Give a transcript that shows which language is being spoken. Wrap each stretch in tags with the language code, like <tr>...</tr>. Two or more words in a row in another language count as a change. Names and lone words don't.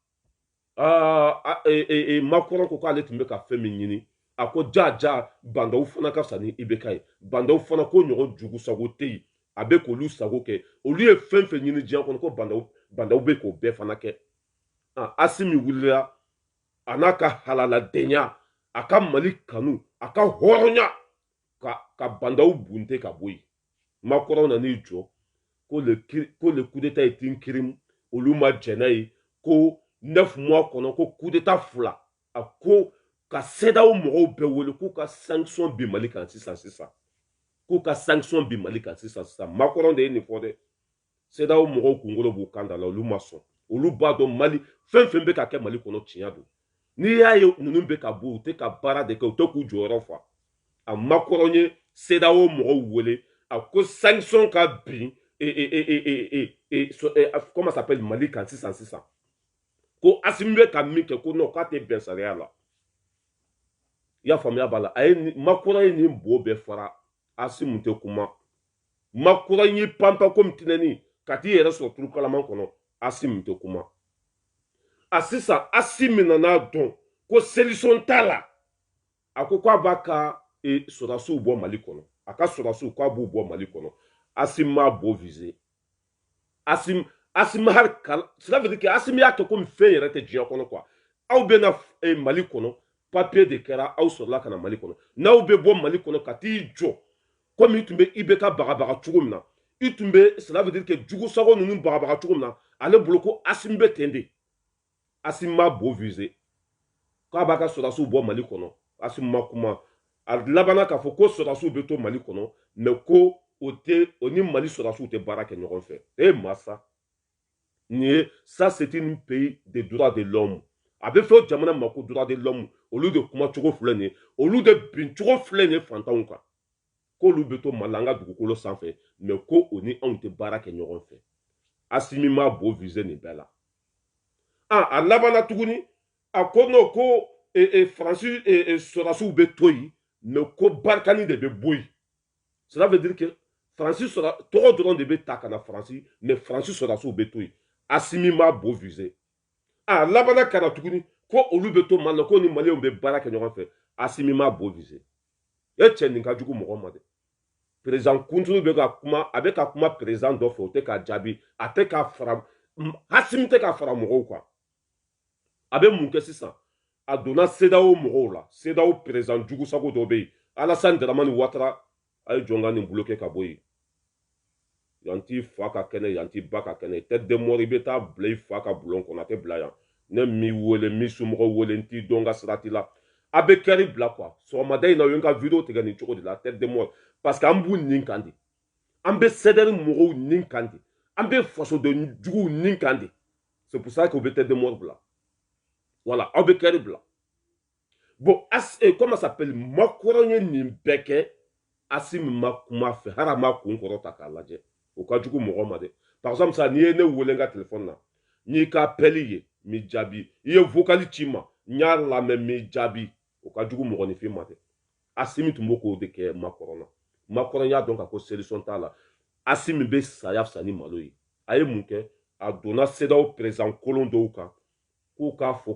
<bm>makɔrɔn ko k'ale tun bɛ ka fɛn min ɲini a ko ja bandaw fana ka fisa ni IBK ye bandaw fana ko ɲɔgɔn jugu sago tɛ yen a bɛ k'olu sago kɛ olu ye fɛn fɛn ɲini diɲɛ kɔnɔ ko bandaw bɛ k'o bɛɛ fana kɛ Asimi wulila a n'a ka halaladenya a ka mali kanu a ka hɔrɔnya ka bandaw bunte ka bɔ yen makɔrɔn nan'i jɔ ko</bm> <fr>le coup d'état est un crime</fr> <bm>olu ma jɛn n'a ye ko 9 mois kɔnɔ ko</bm> <fr>coup d'état</fr> <bm>2 a ko ka CEDEAO mɔgɔw bɛɛ wele k'u ka sanction bin mali kan sisan k'u ka sanction bin mali kan sisan makɔrɔn de ye nin fɔ dɛ CEDEAO mɔgɔw kunkolo b'u kan da la olu ma sɔn olu b'a dɔn mali fɛn fɛn bɛ ka kɛ mali kɔnɔ tiɲɛ don n'i y'a ye ninnu bɛ ka bɔ u tɛ ka baara de kɛ u tɛ k'u jɔyɔrɔ fa a makɔrɔn ye CEDEAO mɔgɔw wele a ko sanction ka bin</bm> <fr>comment ça s'appelle</fr> <bm>mali kan sisan ko Asimi bɛ ka min kɛ ko non k'a tɛ bɛn sariya la i y'a faamuya b'a la makɔrɔn ye nin bo bɛɛ fara Asimi tɛ kuma makɔrɔn ye panpan komi tinɛni ka t'i yɛrɛ sɔrɔ turukalaman kɔnɔ Asimi tɛ kuma sisan Asimi nana dɔn ko solution t'a la a ko k'a b'a ka sɔrɔdasiw bɔ mali kɔnɔ a ka sɔrɔdasiw k'a b'u bɔ mali kɔnɔ Asimi m'a bo viser Asimi hali</bm> <fr>cela veut dire que</fr> <bm>Asimi y'a kɛ komi fɛn yɛrɛ tɛ diɲɛ kɔnɔ quoi aw bɛ na mali kɔnɔ papier de kɛra aw sɔrɔla ka na mali kɔnɔ n'aw bɛ bɔ mali kɔnɔ ka t'i jɔ komi i tun bɛ IBK bagabaga cogo min na i tun bɛ</bm> <fr>cela veut dire que</fr> <bm>jugu sago ninnu bagabaga cogo min na ale bolo ko Asimi bɛ ten de Asimi m'a bo viser k'a b'a ka sɔrɔdasiw bɔ mali kɔnɔ Asimi ma kuma a labanna k'a fɔ ko sɔrɔdasiw bɛ to mali kɔnɔ mais ko o ni mali sɔrɔdasiw tɛ baara kɛ ɲɔgɔn fɛ masa nin ye</bm> <fr>ça c'est un pays de droit de l'homme</fr> <bm>a bɛ fɔ jamana ma ko droit</bm> <fr>de l'homme</fr> <bm>olu de kuma cogo filɛ nin ye olu de bin cogo filɛ nin ye fantanw kan k'olu bɛ to mali la an ka dugukolo sanfɛ mais ko o ni anw tɛ baara kɛ ɲɔgɔn fɛ Asimi m'a bo viser nin bɛɛ la a labanna tuguni a ko n'o ko faransi sɔrɔdasiw bɛ to yen mais ko barikani de bɛ bɔ yen</bm> <fr>cela veut dire que</fr> <bm>faransi tɔgɔ dɔrɔn de bɛ ta ka na faransi mais faransi sɔrɔdasiw bɛ to yen Asimi m'a bo viser labanna ka na tuguni ko olu bɛ to mali la ko ni maliyɛnw bɛ baara kɛ ɲɔgɔn fɛ Asimi m'a bo viser cɛ nin ka jugu mɔgɔ ma dɛ président kuntigi bɛ ka kuma a bɛ ka kuma président dɔ fɛ o tɛ ka jaabi a tɛ ka fara Asimi tɛ ka fara mɔgɔw kan a bɛ mun kɛ sisan a donna CEDEAO mɔgɔw la CEDEAO président jugu sago dɔ bɛ yen Alassane Dramane Ouattara a ye jɔn ka nin bloqué ka bɔ yen yan t'i fa ka kɛnɛ yan t'i ba ka kɛnɛ</bm> <fr>tête de mort</fr> <bm>i bɛ taa bila i fa ka bulon kɔnɔ a tɛ bila yan ne m'i wele n m'i somɔgɔw wele n t'i dɔn ka sira t'i la a bɛ kɛri bila quoi sɔgɔmada in na u ye n ka vidéo tigɛ nin cogo de la</bm> <fr>tête de mort parce que</fr> <bm>an b'u nin kan de an bɛ CDR mɔgɔw nin kan de an bɛ fasoden juguw nin kan de</bm> <fr>c'est pour ça que</fr> <bm>u bɛ</bm> <fr>tête de mort</fr> <bm>bila voilà aw bɛ kɛri bila</bm> <fr>bon comment ça s'appelle</fr> <bm>Makɔrɔ ye nin bɛɛ kɛ Assimi ma kuma fɛ hali a ma kun kɔrɔ ta k'a lajɛ o ka jugu mɔgɔ ma dɛ</bm> <fr>par exemple ça</fr> <bm>n'i ye ne wele n ka téléphone na n'i ka appel ye n b'i jaabi i ye vocal ci n ma n y'a lamɛn n b'i jaabi o ka jugu mɔgɔninfin ma dɛ Assimi tun b'o k'o de kɛ Makɔrɔ na Makɔrɔ y'a dɔn k'a fɔ solution t'a la Assimi bɛ saya fisa ni malo ye a ye mun kɛ a donna CEDEAO président kolon dɔw kan k'u k'a fɔ</bm>